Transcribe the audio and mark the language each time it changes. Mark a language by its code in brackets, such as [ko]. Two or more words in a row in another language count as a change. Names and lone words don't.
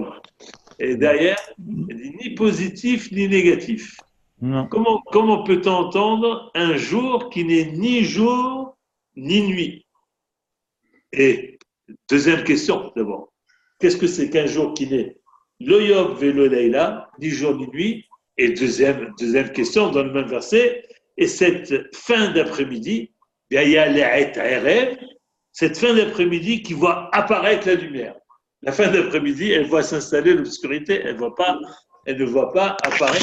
[fr] Et derrière, elle dit ni positif ni négatif. Non. Comment peut-on entendre un jour qui n'est ni jour ni nuit? Et deuxième question d'abord. Qu'est-ce que c'est qu'un jour qui n'est [he] לא יום ולא לילה, [fr] ni jour ni nuit? Et deuxième question dans le même verset, et cette fin d'après-midi, cette fin d'après-midi qui voit apparaître la lumière. La fin d'après-midi, elle voit s'installer l'obscurité, elle ne voit pas apparaître.